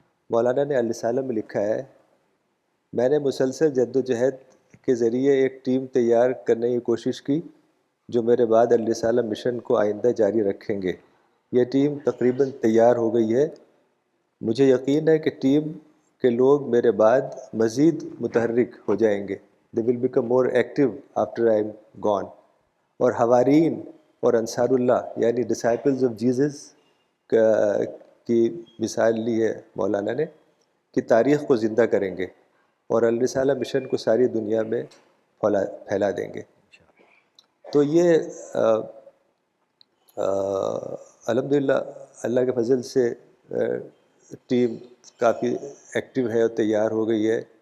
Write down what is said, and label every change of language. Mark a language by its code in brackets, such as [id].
[ur] مولانا نے الرسالہ میں لکھا ہے، میں نے مسلسل جد و جہد کے ذریعے ایک ٹیم تیار کرنے کی کوشش کی جو میرے بعد الرسالہ مشن کو آئندہ جاری رکھیں گے. یہ ٹیم تقریباً تیار ہو گئی ہے. مجھے یقین ہے کہ ٹیم کے لوگ میرے بعد مزید متحرک ہو جائیں گے. [en] They will become more active after I am gone. [ur] اور حوارین اور انصار اللہ یعنی [en] disciples of Jesus [ur] کی مثال لی ہے مولانا نے کہ تاریخ کو زندہ کریں گے اور الرسالہ مشن کو ساری دنیا میں پھیلا دیں گے. تو یہ الحمدللہ اللہ کے فضل سے ٹیم کافی ایکٹیو ہے اور تیار ہو گئی ہے.